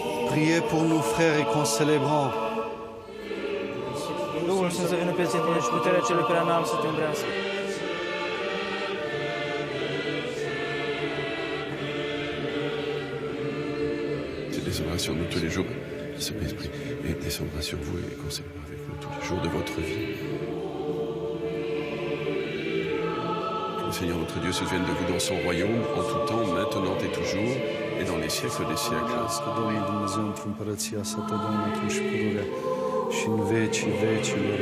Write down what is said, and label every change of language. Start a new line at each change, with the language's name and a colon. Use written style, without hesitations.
French: Priez pour nous, frères, et concélébrants.
Romanian: Duhul Sfânt să vină peste tine și puterea celui prea înalt să te umbrească.
French: Tu descendras sur nous tous les jours, Saint-Esprit, et descendra sur vous et concélébrera avec nous tous les jours de votre vie. Que le Seigneur notre Dieu se souvienne de vous dans son royaume, en tout temps, maintenant et toujours, et dans les siècles des siècles.
Romanian: Că Domnul Dumnezeu într-o împărăția sa totdeauna acum și pururea și în vecii vecilor.